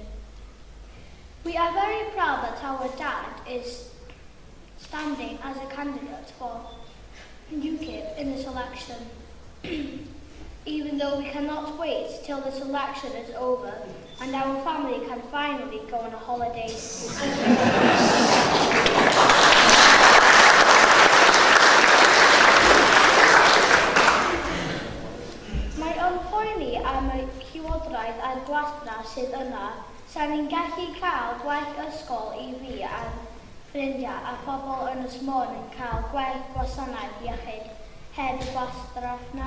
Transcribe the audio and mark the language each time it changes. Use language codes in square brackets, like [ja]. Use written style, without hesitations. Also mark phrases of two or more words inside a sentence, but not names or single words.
[en] We are very proud that our dad is standing as a candidate for UKIP in this election. Even though we cannot wait till this election is over and our family can finally go on a holiday. [cy] Mae o'n poeni am y llywodraeth a'r gwastraff sydd yna, sa'n ni'n gallu cael gwaith ysgol I fi a'n ffrindiau a pobl yn Ynys Mon yn cael gwaith gwasanaeth iechyd heb y gwastraff na.